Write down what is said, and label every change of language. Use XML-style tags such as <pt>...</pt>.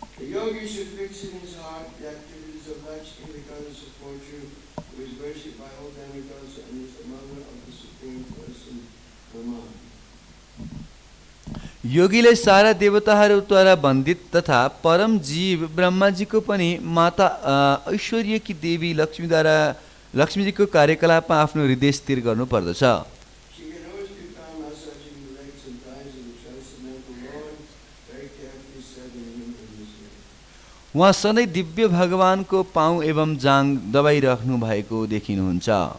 <en>Yogi should fix in his heart the activities of Lakṣmī, the goddess of fortune, who is worshipped by all demigods and is the mother of the supreme person, Brahmā.</en> <ne>योगीले सारा देवताहरूद्वारा वन्दित तथा परम जीव ब्रह्माजीको पनि माता ऐश्वर्यकी देवी लक्ष्मीद्वारा लक्ष्मीजीको कार्यकलापमा आफ्नो हृदय स्थिर गर्नु पर्दछ</ne> <en>She can always be found massaging the legs and thighs of the transcendental Lord, very carefully set in him in this way.</en> <ne>उहाँ सधैँ दिव्य भगवानको पाउ एवं जाङ दबाइराख्नु भएको देखिनुहुन्छ</ne>